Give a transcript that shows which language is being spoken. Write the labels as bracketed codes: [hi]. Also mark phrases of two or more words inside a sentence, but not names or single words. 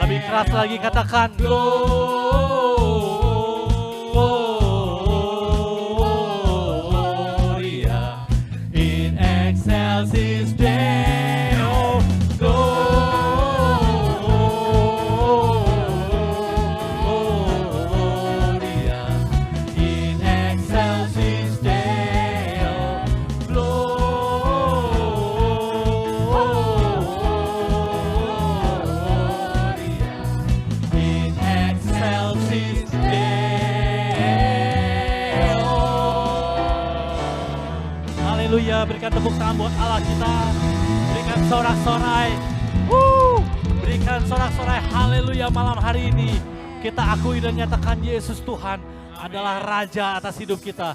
[id] Keras lagi katakan. [la] Gloria in excelsis Deo. Gloria in excelsis Deo. Gloria in excelsis Deo. [id] Haleluya, berikan tepuk tangan buat Allah kita. Berikan sorak-sorai. Berikan sorak-sorai haleluya malam hari ini. Kita akui dan nyatakan Yesus Tuhan adalah Raja atas hidup kita.